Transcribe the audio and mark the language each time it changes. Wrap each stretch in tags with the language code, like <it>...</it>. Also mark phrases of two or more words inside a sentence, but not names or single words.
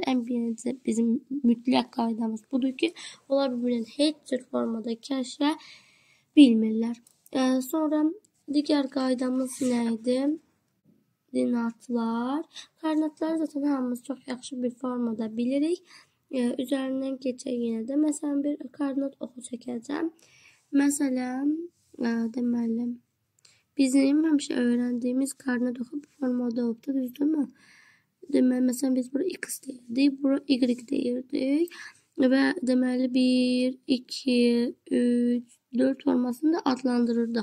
<az>En birinci bizim mütləq qaydamız budur ki, onlar birbirine heç cür formada kəsişə bilmirlər. Sonra digər qaydamız neydi? Koordinatlar. Koordinatları zaten hamımız çok yaxşı bir formada bilirik.</az> <tr>Üzerinden geçək yine de.</tr> <az>Mesela bir koordinat oxu çəkəcəm. Mesela deməli bizim həmişə öğrendiğimiz koordinat oxu bu formada oldu, düzdür mü? Deməli mesela biz bura x deyirdik, bura y deyirdik ve deməli 1, 2, 3, 4 formasını da adlandırırdıq.</az>